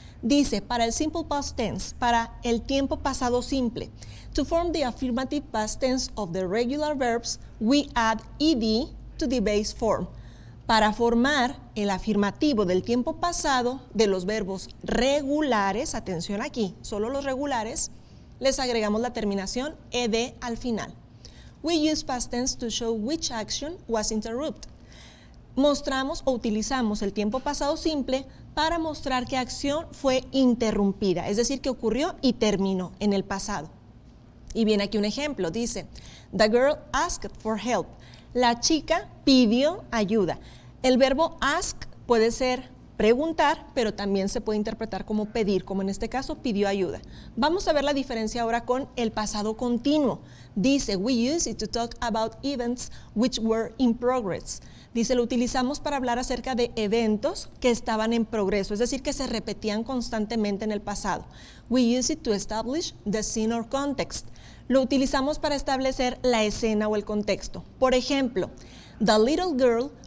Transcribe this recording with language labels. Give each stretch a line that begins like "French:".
Spanish: Dice, para el simple past tense, para el tiempo pasado simple,
English: to form the affirmative past tense of the regular verbs, we add ed to the base form.
Spanish: Para formar el afirmativo del tiempo pasado de los verbos regulares, atención aquí, solo los regulares, les agregamos la terminación ed al final.
English: We use past tense to show which action was interrupted.
Spanish: Mostramos o utilizamos el tiempo pasado simple para mostrar qué acción fue interrumpida, es decir, que ocurrió y terminó en el pasado. Y viene aquí un ejemplo, dice,
English: the girl asked for help.
Spanish: La chica pidió ayuda. El verbo ask puede ser preguntar, pero también se puede interpretar como pedir, como en este caso pidió ayuda. Vamos a ver la diferencia ahora con el pasado continuo.
English: Dice, we use it to talk about events which were in progress.
Spanish: Dice, lo utilizamos para hablar acerca de eventos que estaban en progreso, es decir, que se repetían constantemente en el pasado.
English: We use it to establish the scene or context.
Spanish: Lo utilizamos para establecer la escena o el contexto. Por ejemplo,
English: the little girl